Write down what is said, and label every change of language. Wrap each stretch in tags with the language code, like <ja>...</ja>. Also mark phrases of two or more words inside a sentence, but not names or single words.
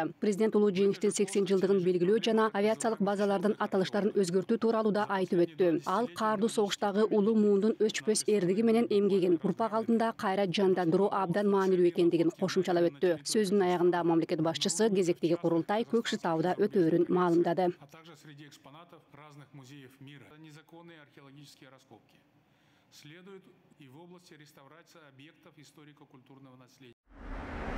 <ky>Президент улуу жеңиштин 80 жылдыгын белгилөө жана авиациялык базалардын аталыштарын өзгөртүү тууралуу да айтып өттү. Ал каардуу согуштагы улуу муундун өчпөс эрдиги менен эмгегин урпак алдында кайра жандандыруу абдан маанилүү экендигин кошумчалап өттү. Сөзүнүн аягында мамлекет башчысы кезектеги курултай Көкшетауда өтөөрүн маалымдады.</ky> <ru>А также среди экспонатов разных музеев мира. Незаконные археологические раскопки. Следует и в области реставрации объектов историко-культурного наследия.</ru>